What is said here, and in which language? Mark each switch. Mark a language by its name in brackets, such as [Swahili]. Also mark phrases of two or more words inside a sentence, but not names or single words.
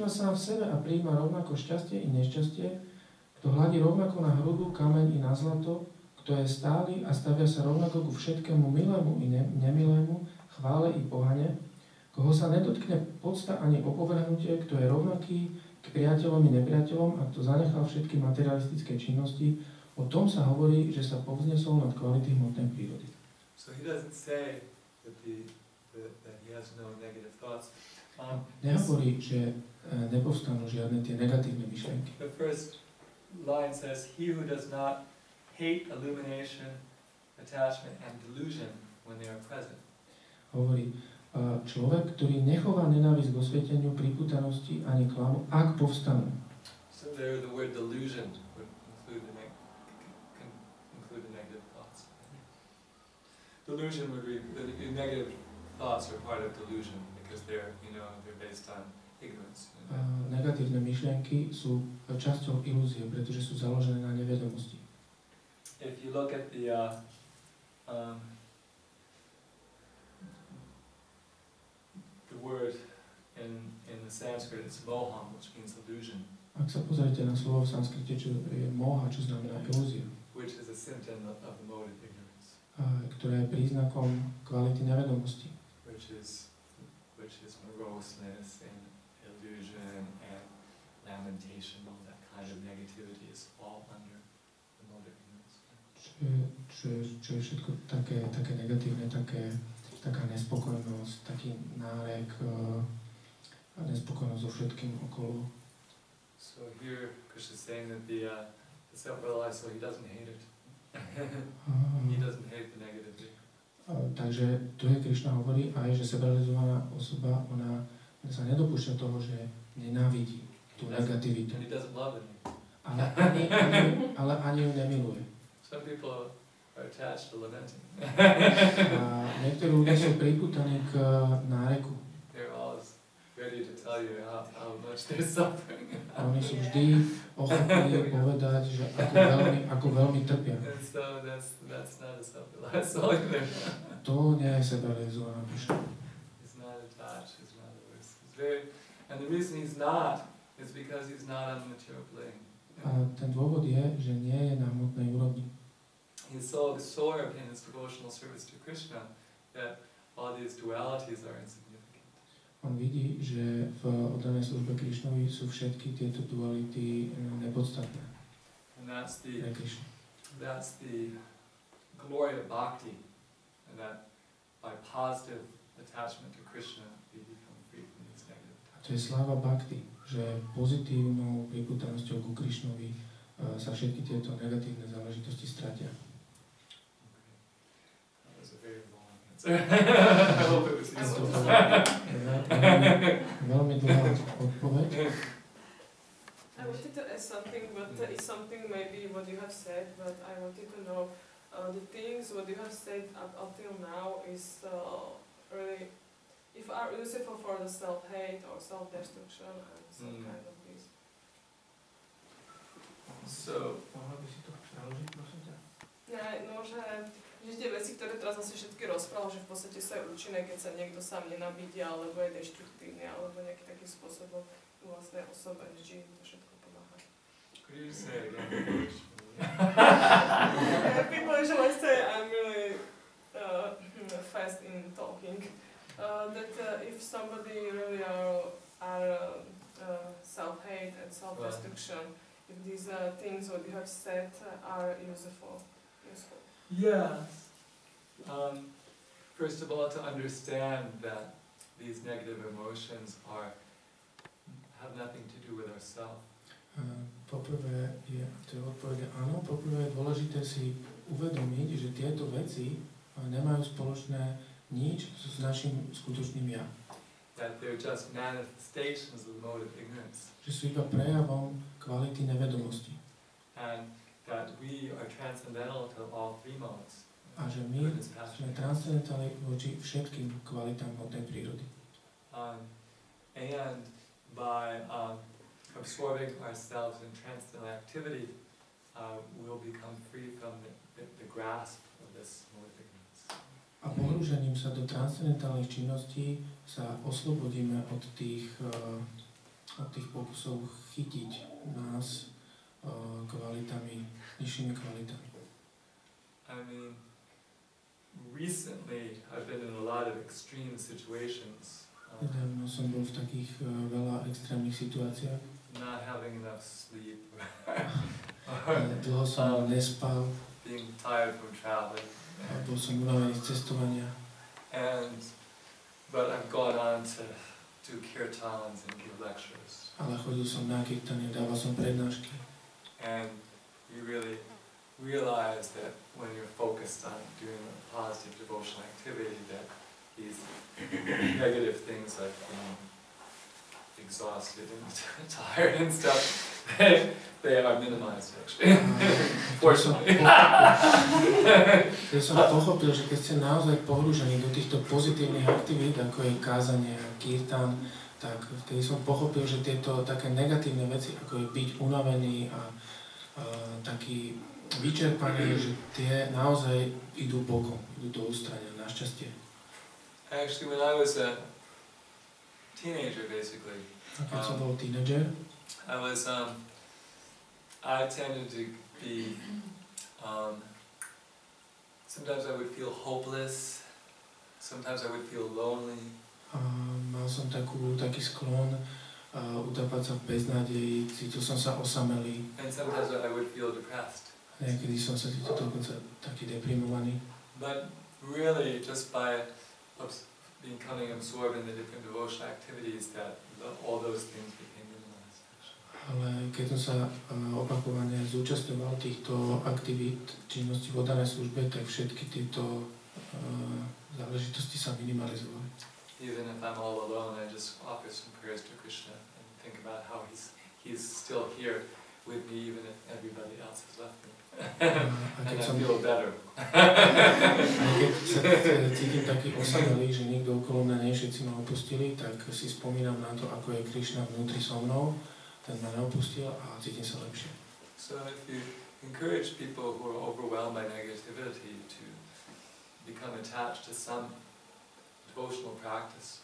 [Slovak] sám v sebe a prijíma rovnako šťastie i nešťastie, kto hladí rovnako na hrudu, kameň i na zlato, kto je stály a stavia sa rovnako ku všetkému milému i nemilému, chvále i pohane, koho sa nedotkne podsta ani opovrhnutie, kto je rovnaký k priateľom i nepriateľom a kto zanechal všetky materialistické činnosti, o tom sa hovorí, že sa povznesol nad kvality hmotnej prírody. [English] So he doesn't say that he has no negative thoughts. [Slovak] Nehovorí, že nepovstanú žiadne tie negatívne myšlienky. [English] The first line says, he who does not hate illumination, attachment, and delusion when they are present. [Slovak] Hovorí, človek, ktorý nechová nenávisť k osvieteniu, pripútanosti ani klamu, ak povstanú. [English] So there the word delusion would include the negative thoughts. Delusion would be, the negative thoughts are part of delusion because they're based on ignorance. [Slovak] Negatívne myšlienky sú časťou ilúzie, pretože sú založené na nevedomosti. [English] If you look at the word in the Sanskrit, it's moham, which means illusion. [Slovak] Ak sa pozriete na slovo v sanskrite, čo je moha, čo znamená ilúzia, [English] which is a symptom of the mode of ignorance. [Slovak] Ktoré je príznakom kvality nevedomosti. [English] Which is moroseness and illusion and lamentation, all that kind of negativity is all under the mode of ignorance. [Slovak] Čo je všetko také negatívne, taká nespokojnosť, taký nárek, nespokojnosť so všetkým okolo. [English] So here Krishna is saying that the self-realized soul, he doesn't hate it. He doesn't hate the negativity. [Slovak] Takže tu je Krišna hovorí aj, že sebarealizovaná osoba, ona sa nedopúšťa toho, že nenávidí tú negativitu. [English] And he doesn't love it. [Slovak] Ale ani ju nemiluje. [English] Some people are attached to lamenting. [Slovak] A niektorí ľudia sú pripútaní k náreku. [English] They're always ready to tell you how much they're suffering. [Slovak] A oni sú vždy ochotní povedať, že ako veľmi trpia. [English] And so that's not a self-realized soul either. [Slovak] To nie je sebarealizovaná duša. [English] He's not attached, he's not averse. And the reason he's not is because he's not on the material plane. [Slovak] A ten dôvod je, že nie je na hmotnej úrovni. [English] He's so absorbed in his devotional service to Krishna that all these dualities are insignificant. [Slovak] On vidí, že v oddanej službe Krišnovi sú všetky tieto duality nepodstatné. [English] And that's the glory of bhakti, and that by positive attachment to Krishna we become free from these negative. [Slovak] A to je sláva bhakti, že pozitívnou pripútanosťou ku Krišnovi sa všetky tieto negatívne záležitosti stratia. [English] I hope it was useful. [Slovak] Veľmi dlhá odpoveď. [English] I wanted to ask something, but it's something maybe what you have said, but I wanted to know the things what you have said up until now is really, if are useful for the self-hate or self-destruction and some kind of this. So, [Slovak] Mohla by si to preložiť, prosím ťa? No, že tie veci, ktoré teraz asi všetky rozprával, že v podstate sa je účinné, keď sa niekto sám nenabídia, alebo je deštruktívny, alebo nejaký taký spôsobom vlastnej osobe, že to všetko pomáha. [English] could you say it again? People usually say I'm really fast in talking. That if somebody really are self-hate and self-destruction, if these things what you have said are useful. Yes. First of all, to understand that these negative emotions have nothing to do with ourselves. [Slovak] Poprvé je odpoveď áno, poprvé je dôležité si uvedomiť, že tieto veci nemajú spoločné nič s našim skutočným ja. [English] That they're just manifestations of the mode of ignorance. [Slovak] Že sú iba prejavom kvality nevedomosti. [English] And that we are transcendental to all three modes. [Slovak] A že my sme transcendentálni voči všetkým kvalitám hmotnej prírody. [English] And by absorbing ourselves in transcendental activity, we'll become free from the grasp of this mode of ignorance. [Slovak] A pohrúžením sa do transcendentálnych činností sa oslobodíme od tých pokusov chytiť nás kvalitami, nižšími kvalitami. [English] I mean, recently I've been in a lot of extreme situations. [Slovak] Nedávno som bol v takých veľa extrémnych situáciách. [English] Not having enough sleep. [Slovak] Dlho som nespal. [English] Being tired from traveling. [Slovak] Bol som unavený z cestovania. [English] But I've gone on to do kirtans and give lectures. [Slovak] Ale chodil som na kirtany, dával som prednášky. [English] And you really realize that when you're focused on doing a positive devotional activity, that these negative things like being exhausted and tired and stuff, they are minimized actually. Fortunately. [Slovak] Ja som pochopil, že keď ste naozaj pohrúžení do týchto pozitívnych aktivít, ako je kázanie a kirtan, tak vtedy som pochopil, že tieto také negatívne veci, ako je byť unavený a taký vyčerpaný, že tie naozaj idú bokom, idú do ústrania, našťastie. [English] Actually, when I was a teenager, basically, [Slovak] keď som bol teenager, [English] I tended to be, sometimes I would feel hopeless, sometimes I would feel lonely. [Slovak] Mal som taký sklon utapať sa v beznádeji, cítil som sa osamelý. [English] And sometimes I would feel depressed. [Slovak] Niekedy som sa cítil dokonca taký deprimovaný. [English] But really, just by becoming absorbed in the different devotional activities, that all those things became minimized. [Slovak] Ale keď som sa opakovane zúčastňoval týchto aktivít, činnosti v oddanej službe, tak všetky tieto záležitosti sa minimalizovali. [English] Even if I'm all alone, I just offer some prayers to Krishna and think about how he's still here with me, even if everybody else has left me. And I feel better. [Slovak] A keď sa cítim taký osamelý, že nikto okolo mňa nie, všetci ma opustili, tak si spomínam na to, ako je Krišna vnútri so mnou, ten ma neopustil a cítim sa lepšie. [English] So if you encourage people who are overwhelmed by negativity to become attached to some devotional practice.